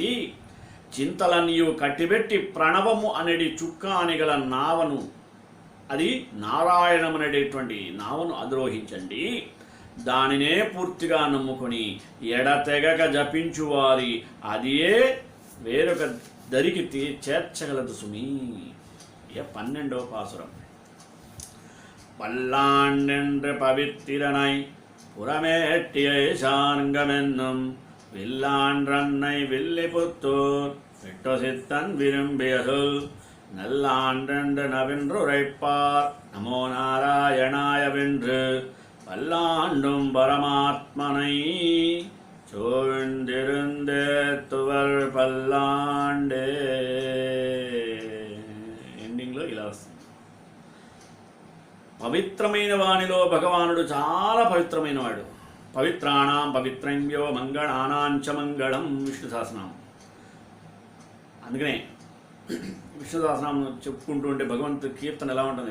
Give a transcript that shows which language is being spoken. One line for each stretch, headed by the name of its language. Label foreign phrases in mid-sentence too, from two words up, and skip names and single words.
Telugu: చింతలన్నీయు కట్టిబెట్టి ప్రణవము అనేది చుక్కాని గల నావను, అది నారాయణమనేటువంటి నావను అధిరోహించండి. దానినే పూర్తిగా నమ్ముకొని ఎడతెగక జపించువారి అదియే వేరొక దరికి చేర్చగలదు సుమీ. 12వ పాసురం.
Tamil: பல்லாண்டென்று பவித்திரனை புறமேட்டியை சார்ங்கமென்னும் வில்லான்றன்னை வில்லிபுத்தூர் விட்டொசித்தன் விரும்பியதுல் நல்லாண்டென்று நவின்றுரைப்பார் நமோ நாராயணாயவென்று பல்லாண்டும் பரமாத்மனை சோழ்ந்திருந்தே துவர் பல்லாண்டே.
Telugu: ఎండింగ్లో ఇలా వస్తుంది. పవిత్రమైన వానిలో భగవానుడు చాలా పవిత్రమైన వాడు.
Sanskrit: పవిత్రాణం పవిత్రంయో మంగళానాంచ మంగళం విష్ణు సహస్రనామం.
Telugu: అందుకనే విష్ణు సహస్రనామం చెప్పుకుంటూ ఉంటే భగవంతుడి కీర్తన ఎలా ఉంటుంది?